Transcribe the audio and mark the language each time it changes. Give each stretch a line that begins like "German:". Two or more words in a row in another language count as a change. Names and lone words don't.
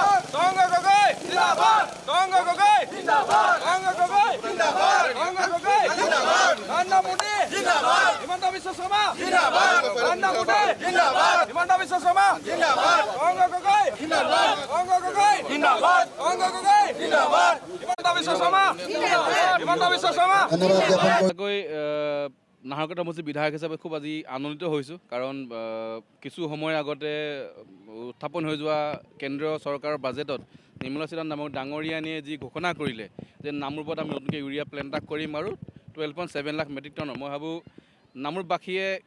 Assamese: Tonga Gogai Zindabad Tonga Gogai Zindabad Tonga Gogai Zindabad Tonga Gogai Zindabad Nanda Modi Zindabad Himanta Biswa Sarma Zindabad Nanda Modi Zindabad Himanta Biswa Sarma Zindabad Tonga Gogai Zindabad Tonga Gogai Zindabad Tonga Gogai Zindabad Himanta Biswa Sarma Zindabad Himanta Biswa Sarma নাহৰকটা সমষ্টিৰ বিধায়ক হিচাপে খুব আজি আনন্দিত হৈছোঁ কাৰণ কিছু সময়ৰ আগতে উত্থাপন হৈ যোৱা কেন্দ্ৰীয় চৰকাৰৰ বাজেটত নিৰ্মলা সীতাৰামন নামৰ ডাঙৰীয়ানীয়ে যি ঘোষণা কৰিলে যে নামৰূপত আমি নতুনকৈ ইউৰিয়া প্লেণ্ট এটা কৰিম আৰু 12.7 লাখ মেট্ৰিক টনৰ মই ভাবোঁ নামৰূপবাসীয়ে